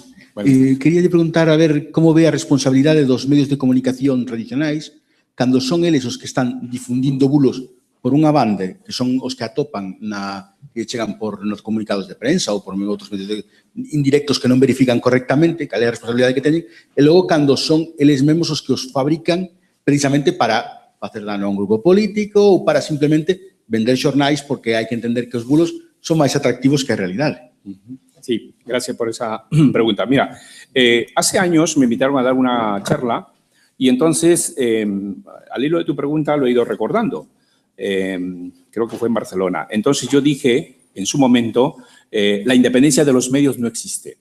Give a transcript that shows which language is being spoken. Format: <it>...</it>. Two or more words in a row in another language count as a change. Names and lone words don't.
<gl>Quería preguntar a ver como ve a responsabilidade dos medios de comunicación tradicionais cando son eles os que están difundindo bulos por unha banda, que son os que atopan que chegan por nos comunicados de prensa ou por outros medios indirectos que non verifican correctamente cal é a responsabilidade que teñen, e logo cando son eles mesmos os que os fabrican precisamente para facer dano a un grupo político ou para simplemente vender xornais porque hai que entender que os bulos son máis atractivos que a realidade.</gl> <es>Sí, gracias por esa pregunta. Mira, hace años me invitaron a dar una charla y entonces, al hilo de tu pregunta, lo he ido recordando. Creo que fue en Barcelona. Entonces yo dije, en su momento, la independencia de los medios no existe.</es>